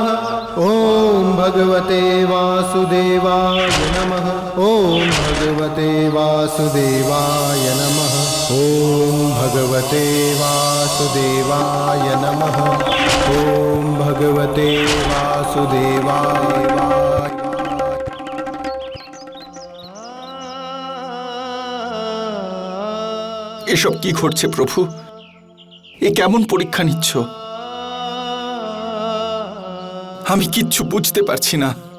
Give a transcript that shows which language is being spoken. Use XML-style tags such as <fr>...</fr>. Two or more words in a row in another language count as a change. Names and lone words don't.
<sa>ॐ भगवते वासुदेवाय नमः। ॐ भगवते वासुदेवाय नमः। ॐ भगवते वासुदेवाय नमः। ॐ भगवते वासुदेवाय।</sa> <bn>এসব কি ঘটছে প্রভু? এ কেমন পরীক্ষা নিচ্ছ? আমি কিচ্ছু বুঝতে পারছি না।</bn>